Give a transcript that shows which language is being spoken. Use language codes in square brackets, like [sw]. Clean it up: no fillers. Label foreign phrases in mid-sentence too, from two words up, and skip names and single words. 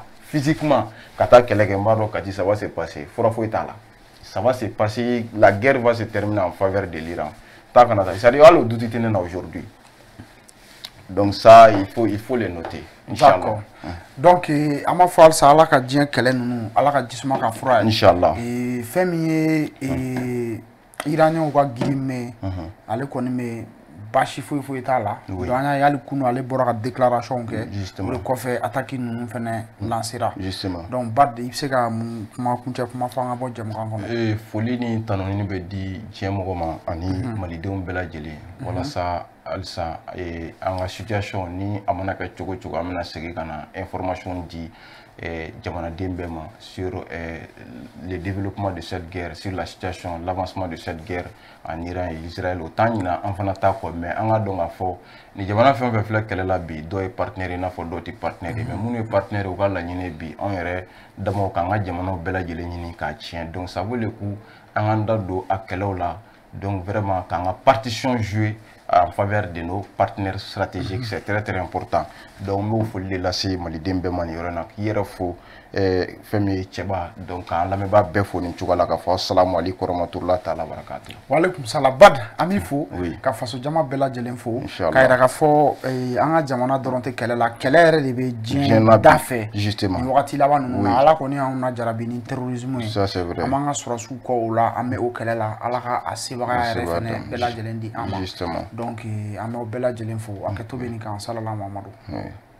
[fr] Physiquement, quand ça va se passer. Ça va se passer. La guerre va se terminer en faveur de l'Iran. C'est-à-dire aujourd'hui. Donc ça, il faut le noter. D'accord. Donc, à ma foi, ça [bm] Allah ka diɲɛ kɛlɛ ninnu, Allah ka jisuma ka fura ye. [ar] إن شاء الله. [bm] Fɛn min ye Iraniyɛnw ka girin mɛn, ale kɔni bɛ baasi foyi t'a la. Donc an y'a ye hali kunu ale bɔra ka déclaration kɛ. O de kɔfɛ attaque ninnu fɛnɛ lancera. Donc Bad, i bɛ se ka kuma kuncɛ kuma fɔ an ka bɔ jɛmukan kɔnɔ. Foli ni tanuni bɛ di diɲɛ mɔgɔ ma ani malidenw bɛɛ lajɛlen walasa halisa an ka situation ni a mana kɛ cogo cogo an bɛna segin ka na information di jamanaden bɛɛ ma [fr] sur le développement de cette guerre, sur la situation, l'avancement de cette guerre en Iran et Israël. [bm] O t'an ɲina an fana t'a kɔ mais an ka dɔn k'a fɔ ni jamana fɛn fɛn filɛ kɛlɛ la bi dɔw ye partenaire i n'a fɔ dɔw tɛ partenaire mais minnu ye partenaire u ka laɲini bi an yɛrɛ damaw k'an ka jamanaw bɛɛ lajɛlen ɲini k'a tiɲɛ. [fr] Donc ça vaut le coup [bm] an k'an da don a kɛlɛw la. [fr] Donc vraiment [bm] k'an ka [fr] partition jouer en faveur de nos partenaires stratégiques, c'est très important. Donc nous faut les laisser [bm] maliden bɛɛ ma nin yɔrɔ in na k'i yɛrɛ fo fɛn min ye cɛba donc k'an lamɛnbaa bɛɛ fo nin cogo la k'a fɔ [ar] السلام عليكم ورحمة الله تعالى وبركاته. وعليكم السلام. [bm] Bad, an b'i fo ka faso jama bɛɛ lajɛlen fo k'a yira k'a fɔ an ka jamana dɔrɔn tɛ kɛlɛ la, kɛlɛ yɛrɛ de bɛ diɲɛ da fɛ [fr] justement [bm] nin wagati laban ninnu na. Ala kɔni y'anw lajarabi ni terrorisme ye. [fr] Ça c'est vrai. [bm] An b'an ka sɔrɔsiw kɔ o la, an bɛ o kɛlɛ la. Ala ka a sebaga yɛrɛ fɛnɛ bɛɛ lajɛlen di an ma. Donc an b'aw bɛɛ lajɛlen fo a kɛtɔ bɛ nin kan salala Mamadu.